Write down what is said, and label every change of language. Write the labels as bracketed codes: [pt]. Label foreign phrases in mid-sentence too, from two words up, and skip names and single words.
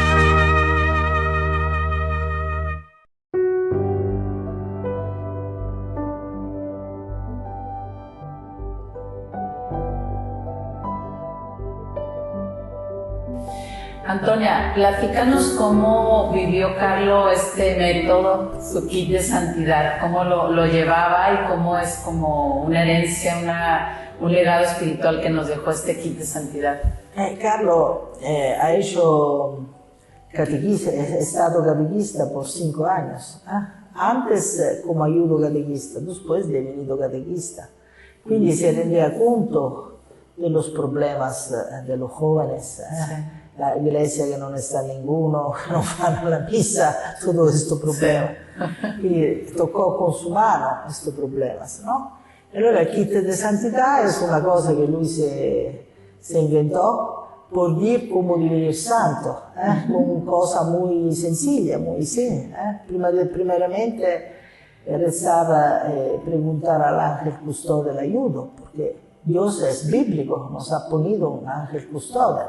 [es] Antonia, platícanos cómo vivió Carlos este método, su kit de santidad, cómo lo llevaba y cómo es como una herencia, un legado espiritual que nos dejó este kit de santidad. Carlos ha hecho catequista, [it] è stato [es] catequista por 5 años. Antes como ayudo catequista, después de venido catequista. Quindi se rendía conto de los problemas de los jóvenes. La iglesia que [it] non sta ninguno, che non fanno la misa, tutto questo problema. Quindi toccò con su mano questo problema, no? E allora il kit [es] de santità es una cosa que lui se inventó por dir cómo vivir santo, con cosa muy sencilla, muy simple. Primeramente rezaba, preguntar al ángel custode el ayudo, porque Dios es bíblico, nos ha ponido un ángel custodio.